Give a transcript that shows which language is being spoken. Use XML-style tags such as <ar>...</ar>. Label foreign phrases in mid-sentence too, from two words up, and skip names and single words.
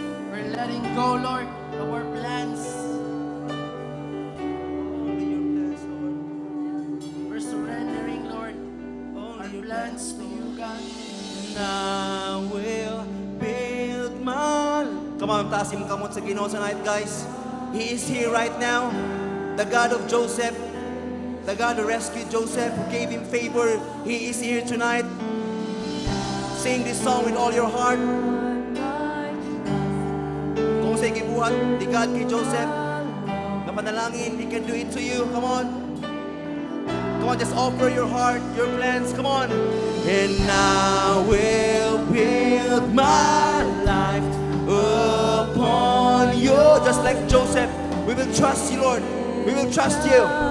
<en>We're letting go, Lord, of our plans. Only your plans, Lord. We're surrendering, Lord, Only our your plans plans, to you, God. And I will build my. Come on,</en> <ceb>taas yung kamot sa Ginoo tonight, guys.</ceb> <en>He is here right now. The God of Joseph, the God who rescued Joseph, who gave him favor, He is here tonight. Sing this song with all your heart.</en> <ceb>Kung sa'y gibuhat, di God kay Joseph, na panalangin,</ceb> <en>He can do it to you. Come on. Come on, just offer your heart, your plans. Come on. And I will build my life upon you. Just like Joseph, we will trust you, Lord. We will trust you.</en>